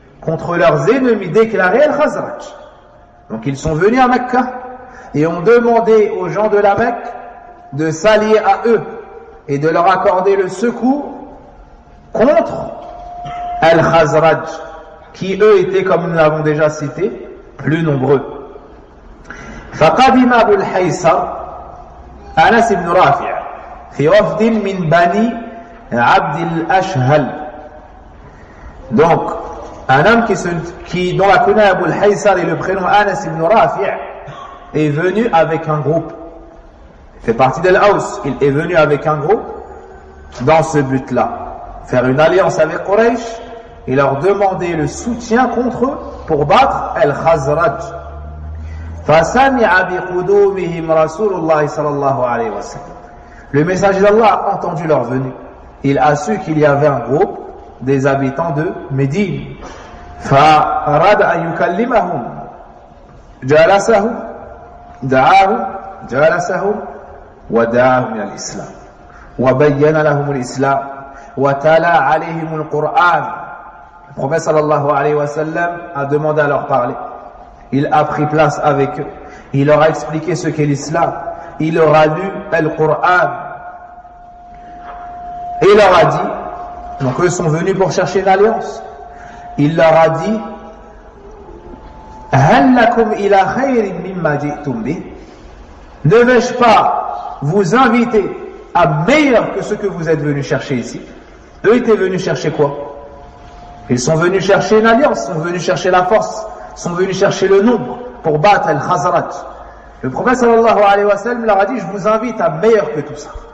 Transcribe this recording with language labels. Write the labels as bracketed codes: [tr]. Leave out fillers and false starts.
[fr] Contre leurs ennemis déclarés al-Khazraj. Donc ils sont venus à Mecca et ont demandé aux gens de la Mecque de s'allier à eux et de leur accorder le secours contre al-Khazraj, qui eux étaient, comme nous l'avons déjà cité, plus nombreux. [ar] فقدم أبو الحيصر أنس بن رافع في وفد من بني عبد الأشهل. [fr] Donc un homme dont la connaît Abu al-Haysar et le prénom Anas ibn Rafi' est venu avec un groupe. Il fait partie de l'Aus. Il est venu avec un groupe dans ce but-là. Faire une alliance avec Quraysh et leur demander le soutien contre eux pour battre al-Khazraj. [ar] فَسَمِعَ بِقُدُومِهِمْ رَسُولُ اللَّهِ صَلَى اللَّهُ عَلَيْهِ وَسَلَّمَ. [fr] Le messager d'Allah a entendu leur venue. Il a su qu'il y avait un groupe des habitants de Médine. [ar] فأراد أن يكلمهم جالسهم دعاهم جالسهم ودعاهم إلى الإسلام وبين لهم الإسلام وتلا عليهم القرآن. [fr] Le prophète sallallahu alayhi wa sallam a demandé à leur parler. Il a pris place avec eux. Il leur a expliqué ce qu'est l'islam. Il leur a lu le Coran. Et il leur a dit, donc eux sont venus pour chercher une alliance. Il leur a dit, [ar] هل لكم إلى خير مما جئتم به? [fr] Ne vais-je pas vous inviter à meilleur que ce que vous êtes venus chercher ici? Eux étaient venus chercher quoi? Ils sont venus chercher une alliance, sont venus chercher la force, sont venus chercher le nombre pour battre al-Khazraj. Le prophète sallallahu alayhi wa sallam leur a dit, je vous invite à meilleur que tout ça.